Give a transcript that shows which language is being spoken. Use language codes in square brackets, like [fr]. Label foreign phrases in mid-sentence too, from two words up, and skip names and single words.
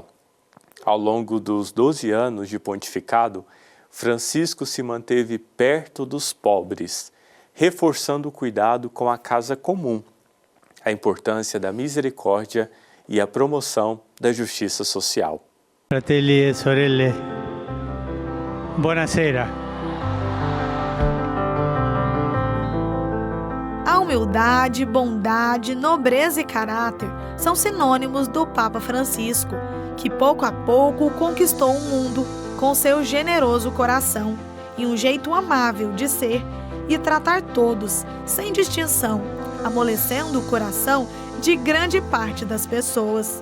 [pt] Ao longo dos 12 anos de pontificado, Francisco se manteve perto dos pobres, reforçando o cuidado com a casa comum, a importância da misericórdia e a promoção da justiça social. [it] Fratelli e sorelle, buonasera. [pt] A humildade, bondade, nobreza e caráter são sinônimos do Papa Francisco, que pouco a pouco conquistou o mundo com seu generoso coração e um jeito amável de ser e tratar todos, sem distinção, amolecendo o coração de grande parte das pessoas.